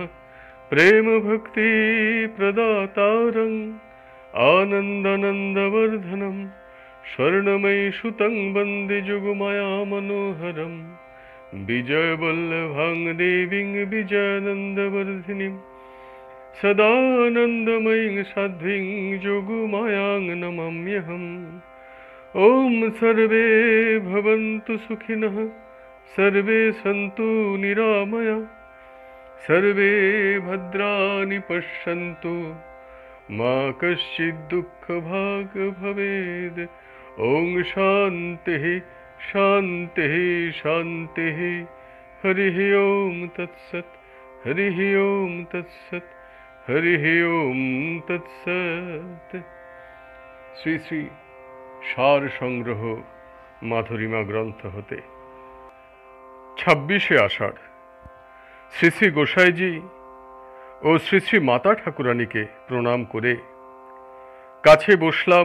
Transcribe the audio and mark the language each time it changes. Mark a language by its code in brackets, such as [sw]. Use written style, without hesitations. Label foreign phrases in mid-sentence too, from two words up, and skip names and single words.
[sa] প্রেম ভক্তি প্রদাতারং আনন্দানন্দবর্ধনম স্বর্ণময়ী সুতং বন্দে যুগমায়া মনোহরম। বিজয় বল্লভাং দেবীং বিজয়ানন্দবর্ধিনীং সদানন্দময়ীং সাধ্বীং যোগমায়াং নমাম্যহম। ওম সর্বে ভবন্তু সুখিনঃ, সর্বে সন্তু নিরাময়া, सर्वे भद्राणि पश्यन्तु, मा कश्चित् दुःखभाग् भवेत्। ॐ शान्तिः शान्तिः शान्तिः। हरिः ॐ तत्सत्, हरिः ॐ तत्सत्, हरिः ॐ तत्सत्। [bn] শ্রী শ্রী সার সংগ্রহ মাধুরীমা গ্রন্থ হতে 26শে আষাঢ় শ্রী শ্রী গোসাইজি ও শ্রী শ্রী মাতা ঠাকুরানীকে প্রণাম করে কাছে বসলাম।